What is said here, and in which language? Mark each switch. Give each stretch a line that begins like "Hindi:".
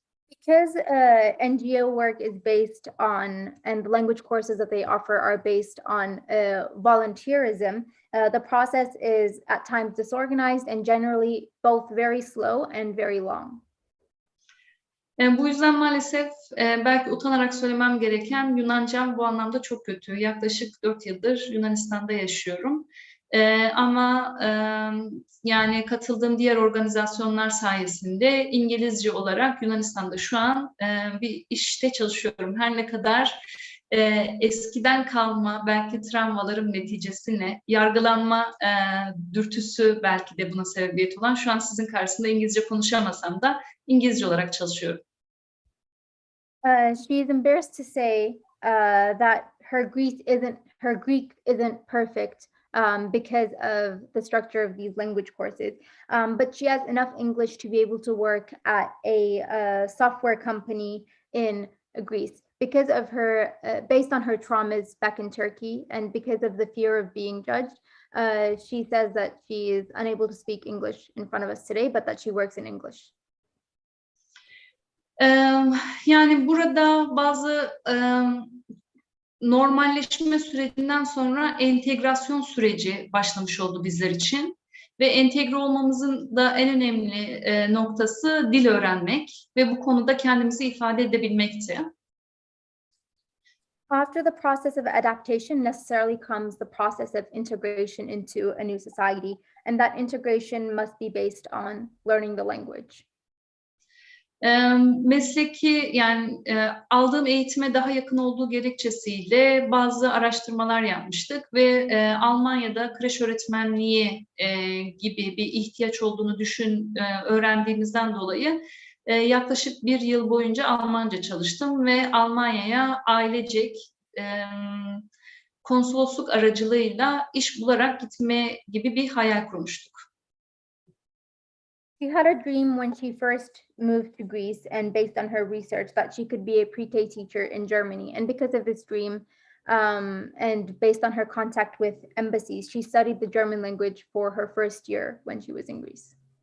English: Because NGO work is based on, and the language courses that they offer are based on volunteerism, the process is at times disorganized and generally both very slow and very long.
Turkish: Bu yüzden maalesef belki utanarak söylemem gereken Yunancam bu anlamda çok kötü. Yaklaşık 4 yıldır Yunanistan'da yaşıyorum. Ama yani katıldığım diğer organizasyonlar sayesinde İngilizce olarak Yunanistan'da şu an bir işte çalışıyorum. Her ne kadar eskiden kalma belki travmalarım neticesinde yargılanma dürtüsü belki de buna sebebiyet olan, şu an sizin karşısında İngilizce konuşamasam da İngilizce olarak çalışıyorum.
English: She is embarrassed to say that her Greek isn't perfect because of the structure of these language courses, but she has enough English to be able to work at a software company in Greece because of her, based on her traumas back in Turkey and because of the fear of being judged. She says that she is unable to speak English in front of us today, but that she works in English.
Turkish: Yani burada bazı normalleşme sürecinden sonra entegrasyon süreci başlamış oldu bizler için. Ve entegre olmamızın da en önemli noktası dil öğrenmek ve bu konuda kendimizi ifade edebilmekti.
English: After the process of adaptation necessarily comes the process of integration into a new society, and that integration must be based on learning the language.
Turkish: Mesleki, yani aldığım eğitime daha yakın olduğu gerekçesiyle bazı araştırmalar yapmıştık ve Almanya'da kreş öğretmenliği gibi bir ihtiyaç olduğunu öğrendiğimizden dolayı yaklaşık 1 yıl boyunca Almanca çalıştım ve Almanya'ya ailecek konsolosluk aracılığıyla iş bularak gitme gibi bir hayal kurmuştuk.
English: She had a dream when she first moved to Greece and based on her research that she could be a pre-K teacher in Germany. And because of this dream and based on her contact with embassies, she studied the German language for her first year when she was in Greece.